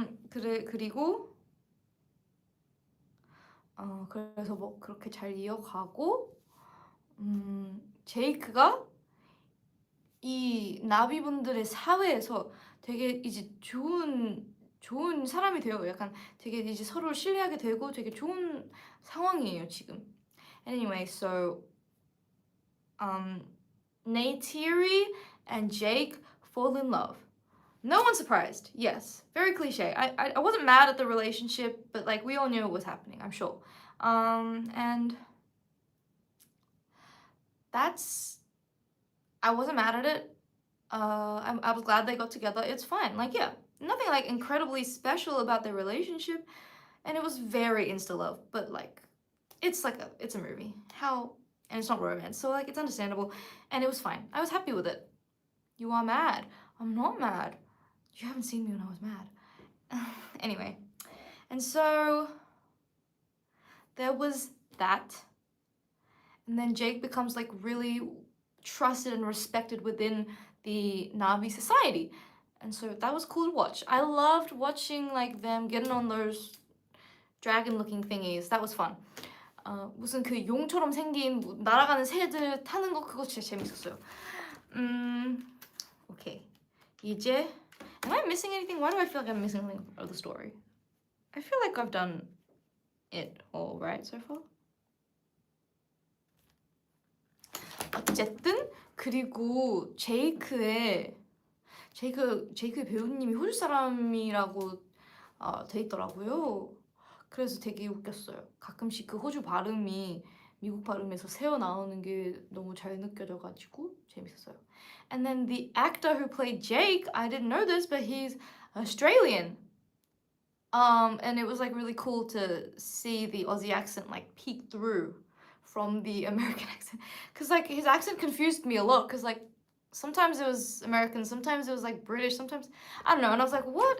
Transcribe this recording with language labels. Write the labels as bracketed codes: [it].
[ko] 그리고 그래서 뭐 그렇게 잘 이어가고 제이크가 이 나비분들의 사회에서 되게 이제 좋은 사람이 돼요. 약간 되게 이제 서로를 신뢰하게 되고 되게 좋은 상황이에요, 지금. [en] Anyway, so Neytiri and Jake fall in love. No one's surprised. Yes, very cliche. I wasn't mad at the relationship, but like we all knew it was happening, I'm sure. And that's I wasn't mad at it. I was glad they got together. It's fine. Like yeah, nothing like incredibly special about their relationship, and it was very insta love. But like, it's a movie. How and it's not romance, so like it's understandable, and it was fine. I was happy with it. You are mad. I'm not mad. You haven't seen me when I was mad. Anyway, and so there was that, and then Jake becomes like really trusted and respected within the Navi society. And so that was cool to watch. I loved watching like them getting on those dragon looking thingies. That was fun. [ko] 무슨 그 용처럼 생긴 날아가는 새들 타는 거 그거 진짜 재밌었어요. [en] Okay. 이제 am I missing anything? Why do I feel like I'm missing something of the story? I feel like I've done it all right so far. [ko] 어쨌든 그리고 제이크의 배우님이 호주 사람이라고 돼 있더라고요. 그래서 되게 웃겼어요. 가끔씩 그 호주 발음이 미국 발음에서 새어 나오는 게 너무 잘 느껴져가지고 재밌었어요. [en] And then the actor who played Jake, I didn't know this, but he's Australian. And it was like really cool to see the Aussie accent like peek through from the American accent, cause like his accent confused me a lot, cause like sometimes it was American, sometimes it was like British, sometimes I don't know, and I was like what?